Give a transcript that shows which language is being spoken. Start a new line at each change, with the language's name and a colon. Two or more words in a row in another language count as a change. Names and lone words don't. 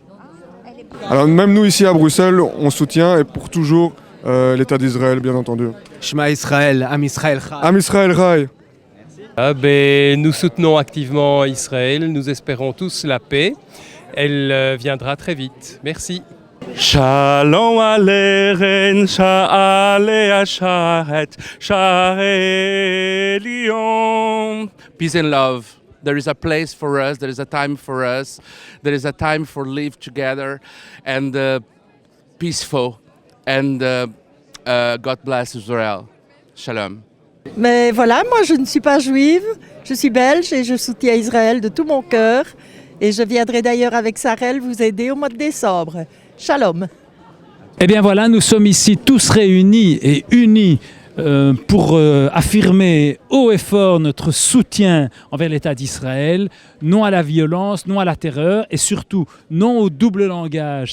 French: Alors même nous ici à Bruxelles, on soutient et pour toujours l'État d'Israël, bien entendu.
Hebrew: שמע ישראל, עם ישראל חי. עם ישראל חי.
French: Nous soutenons activement Israël, nous espérons tous la paix. Elle viendra très vite. Merci. Shalom aleichem, sha'alei hasharet, sha'elion.
English: Peace and love. There is a place for us, there is a time for us, there is a time for live together and peaceful. And God bless Israel.
Hebrew: Shalom.
French: Mais voilà, moi je ne suis pas juive, je suis belge et je soutiens Israël de tout mon cœur. Et je viendrai d'ailleurs avec Sarel vous aider au mois de décembre.
Hebrew: Shalom.
French: Eh bien voilà, nous sommes ici tous réunis et unis pour affirmer haut et fort notre soutien envers l'État d'Israël, non à la violence, non à la terreur et surtout non au double langage.